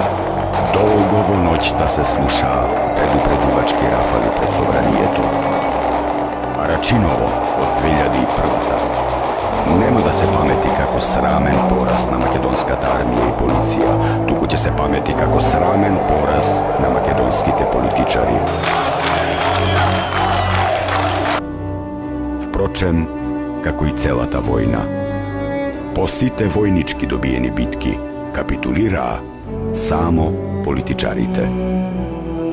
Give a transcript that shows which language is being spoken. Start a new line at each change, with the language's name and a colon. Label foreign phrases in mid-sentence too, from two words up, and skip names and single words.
Macedonian: Долгово ноќта се слуша предупредувачки рафали пред Собранието. А Рачиново од 2001. Нема да се памети како срамен пораз на македонската армија и полиција, туку ќе се памети како срамен пораз на македонските политичари. Впрочем, како и целата војна, по сите војнички добиени битки капитулираа само политичарите.